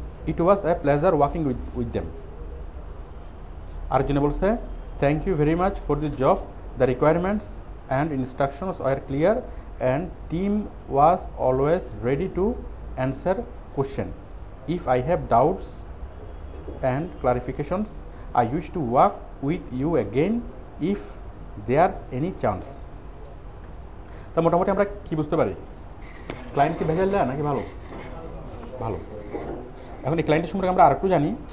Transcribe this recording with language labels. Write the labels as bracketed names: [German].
[English] It was a pleasure working with them. [Bangla] আরেকজনে বলছে, [English] Thank you very much for this job, the requirements and instructions were clear and team was always ready to answer question. If I have doubts and clarifications I wish to work with you again if there's any chance. [Bangla] তা মোটামুটি আমরা কি বুঝতে পারি, client কি ভেজাল দেয় নাকি ভালো? এখন এই ক্লায়েন্টের সম্পর্কে আমরা আরেকটু জানি।